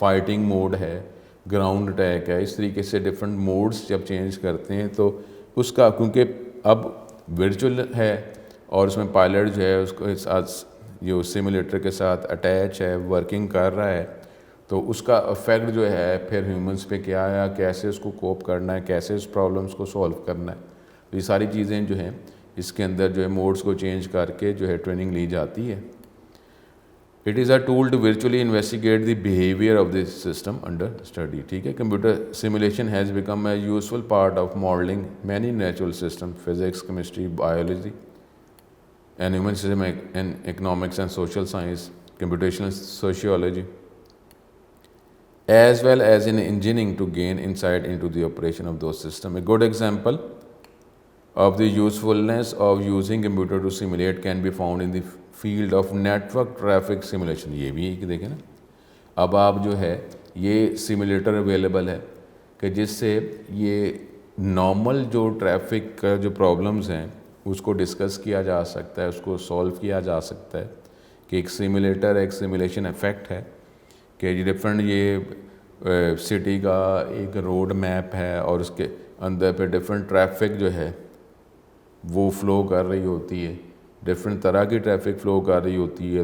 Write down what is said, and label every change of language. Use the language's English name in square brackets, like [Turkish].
[Urdu] Fighting mood ہے، ground attack ہے، اس طریقے سے ڈفرینٹ موڈز جب چینج کرتے ہیں تو اس کا، کیونکہ اب ورچوئل ہے اور اس میں پائلٹ جو ہے اس کو ساتھ جو سیمولیٹر کے ساتھ اٹیچ ہے، ورکنگ کر رہا ہے، تو اس کا افیکٹ جو ہے پھر ہیومنس پہ کیا ہے، کیسے اس کو کوپ کرنا ہے، کیسے اس پرابلمس کو سولو کرنا ہے. یہ ساری چیزیں جو ہیں اس کے اندر جو ہے موڈز کو چینج کر کے جو ہے ٹریننگ لی جاتی ہے. [English] It is a tool to virtually investigate the behavior of the system under study. ٹھیک ہے، computer simulation has become a useful part of modeling many natural systems, physics, chemistry, biology, and human system and economics and social science, computational sociology, as well as in engineering to gain insight into the operation of those systems. A good example of the usefulness of using computer to simulate can be found in the field of network traffic simulation. [Urdu] یہ بھی ایک دیکھیں نا، اب آپ جو ہے یہ سیمولیٹر اویلیبل ہے کہ جس سے یہ نارمل جو ٹریفک کا جو پرابلمز ہیں اس کو ڈسکس کیا جا سکتا ہے، اس کو سولو کیا جا سکتا ہے کہ ایک سیمولیٹر ایک سیمولیشن افیکٹ ہے کہ ڈفرینٹ یہ سٹی کا ایک روڈ میپ ہے اور اس کے اندر پہ ڈفرینٹ ٹریفک جو ہے وہ فلو کر رہی ہوتی ہے، ڈفرینٹ طرح کی ٹریفک فلو کر رہی ہوتی ہے.